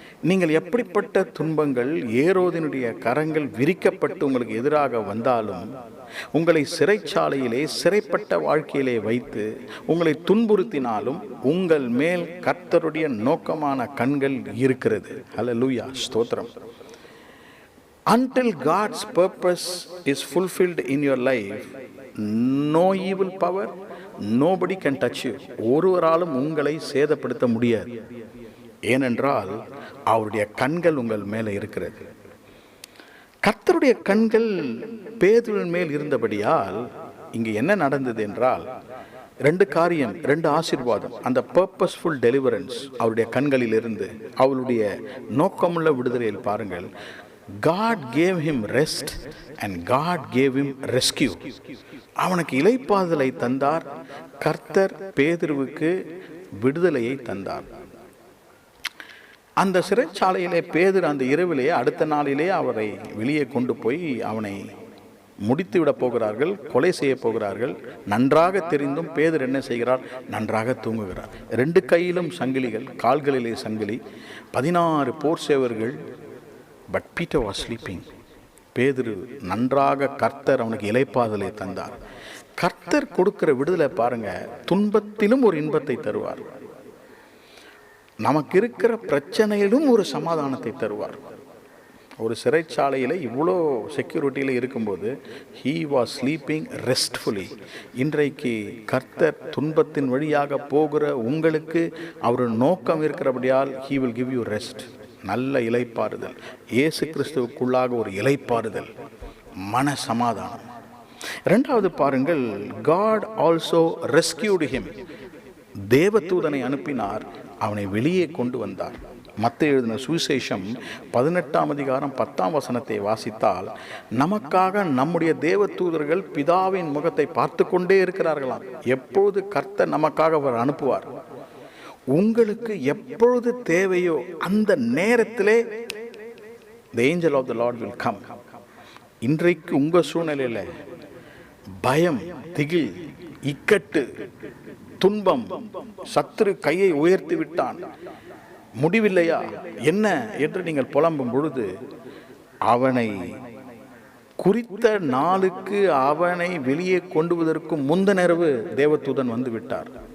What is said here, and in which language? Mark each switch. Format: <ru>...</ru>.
<ta>நீங்கள் எப்படிப்பட்ட துன்பங்கள், ஏரோதினுடைய கரங்கள் விரிக்கப்பட்டு உங்களுக்கு எதிராக வந்தாலும், உங்களை சிறைச்சாலையிலே சிறைப்பட்ட வாழ்க்கையிலே வைத்து உங்களை துன்புறுத்தினாலும் உங்கள் மேல் கர்த்தருடைய நோக்கமான கண்கள் இருக்கிறது. ஹல்லேலூயா, ஸ்தோத்திரம்.</ta> <en>Until God's purpose is fulfilled in your life, no evil power, nobody can touch you.</en> <ta>ஒருவராலும் உங்களை சேதப்படுத்த முடியாது. ஏனென்றால் அவருடைய கண்கள் உங்கள் மேலே இருக்கிறது. கர்த்தருடைய கண்கள் பேதுருவின் மேல் இருந்தபடியால் இங்கு என்ன நடந்தது என்றால், 2 காரியம், 2 ஆசீர்வாதம். அந்த</ta> <en>purposeful deliverance</en> <ta>அவருடைய கண்களில் இருந்து, அவளுடைய நோக்கமுள்ள விடுதலையில் பாருங்கள்.</ta> <en>God gave him rest and God gave him rescue.</en> <ta>அவனுக்கு இளைப்பாறுதலை தந்தார். கர்த்தர் பேதுருவுக்கு விடுதலையை தந்தார். அந்த சிறைச்சாலையிலே பேதுரு அந்த இரவிலேயே, அடுத்த நாளிலே அவரை வெளியே கொண்டு போய் அவனை முடித்து விட போகிறார்கள், கொலை செய்ய போகிறார்கள். நன்றாக தெரிந்தும் பேதுரு என்ன செய்கிறார்? நன்றாக தூங்குகிறார். 2 கையிலும் சங்கிலிகள், கால்களிலே சங்கிலி, 16 போர் சேவர்கள்.</ta> <en>But Peter was sleeping.</en> <ta>பேதுரு நன்றாக, கர்த்தர் அவனுக்கு இளைப்பாறுதலை தந்தார். கர்த்தர் கொடுக்கிற விடுதலை பாருங்க, துன்பத்திலும் ஒரு இன்பத்தை தருவார். நமக்கு இருக்கிற பிரச்சனையிலும் ஒரு சமாதானத்தை தருவார். ஒரு சிறைச்சாலையில் இவ்வளோ செக்யூரிட்டியில் இருக்கும்போது</ta> <en>he was sleeping restfully.</en> <ta>இன்றைக்கு கர்த்தர் துன்பத்தின் வழியாக போகிற உங்களுக்கு அவர் நோக்கம் இருக்கிறபடியால்</ta> <en>he will give you rest.</en> <ta>நல்ல இளைப்பாறுதல், இயேசு கிறிஸ்துவுக்குள்ளாக ஒரு இளைப்பாறுதல், மன சமாதானம். 2வது பாருங்கள்,</ta> <en>God also rescued him.</en> <ta>தேவதூதனை அனுப்பினார், அவனை வெளியே கொண்டு வந்தார். மத்தேயு எழுதின சுவிசேஷம் 18ஆம் அதிகாரம் 10ஆம் வசனத்தை வாசித்தால், நமக்காக நம்முடைய தேவதூதர்கள் பிதாவின் முகத்தை பார்த்து கொண்டே இருக்கிறார்களாம். எப்பொழுது கர்த்தர் நமக்காக அவர் அனுப்புவார். உங்களுக்கு எப்பொழுது தேவையோ அந்த நேரத்திலே</ta> <en>the angel of the Lord will come.</en> <ta>இன்றைக்கு உங்க சூழ்நிலையில பயம், திகில், இக்கட்டு, துன்பம், சத்துரு கையை உயர்த்தி விட்டான், முடிவில்லையா என்ன என்று நீங்கள் புலம்பும் பொழுது, அவனை குறித்த நாளுக்கு அவனை வெளியே கொண்டு வருவதற்கு முந்தின இரவு தேவதூதன் வந்து விட்டார்.</ta>